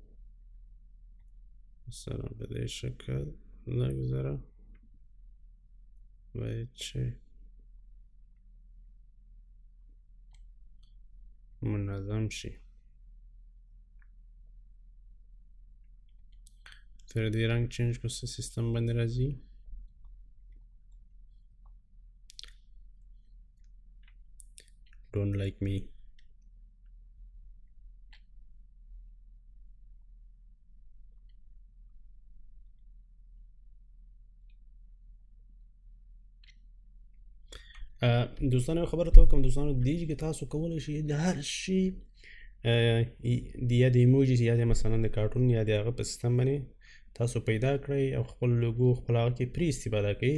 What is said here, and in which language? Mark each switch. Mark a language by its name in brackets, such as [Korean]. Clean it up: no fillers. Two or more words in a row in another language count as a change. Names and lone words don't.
[Pashto] مثلا په دې شکل لږ ذره باید چې منظم شي. تر دې رنګ چینج کو څه سیستم باندې راځي. [English] Don't like me. [Pashto] دوستانو یو خبره ته وکړم دوستانو، دې کې تاسو کولی شئ د هر شي یا د ایموجي یا د مثلا د کارټون یا د هغه په سیستم باندې تاسو پیدا کړئ او خپل لوګو خپل هغه کې پرې استفاده کوئ.